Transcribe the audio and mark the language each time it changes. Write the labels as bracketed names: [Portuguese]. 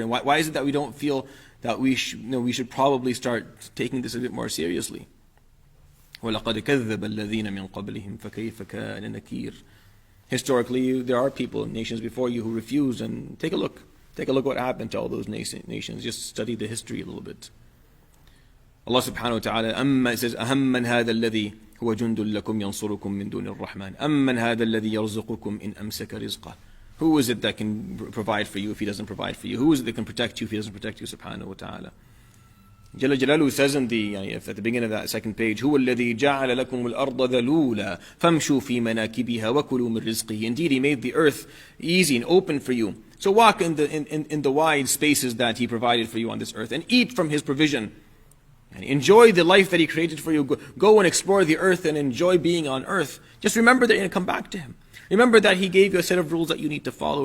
[English] And why is it that we don't feel that we should probably start taking this a bit more seriously? [Arabic] وَلَقَدْ كَذَّبَ الَّذِينَ مِنْ قَبْلِهِمْ فَكَيْفَ كَانَ نَكِيرٌ. [English] Historically, there are people, nations before you, who refused, and take a look. Take a look what happened to all those nations. Just study the history a little bit. Allah subhanahu wa ta'ala says, [Arabic] أَهَمَّنْ هَذَا الَّذِي هُوَ جُنْدٌ لَكُمْ يَنْصُرُكُم مِّن دُونِ الرَّحْمَنِ أَمَّنْ هَذَا الَّذِي يَرْزُقُكُم إِنْ أَمْسَكَ رِزْقَهُ. [English] Who is it that can provide for you if He doesn't provide for you? Who is it that can protect you if He doesn't protect you, subhanahu wa ta'ala? Jalla Jalaluhu says at the beginning of that second page, [Arabic] هُوَ الَّذِي جَعَلَ لَكُمُ الْأَرْضَ ذَلُولًا فَامْشُوا فِي مَنَاكِبِهَا وَكُلُوا مِن رِزْقِهِ. [English] Indeed, He made the earth easy and open for you. So walk in the wide spaces that He provided for you on this earth, and eat from His provision. And enjoy the life that He created for you. Go and explore the earth and enjoy being on earth. Just remember that you're going to come back to Him. Remember that He gave you a set of rules that you need to follow.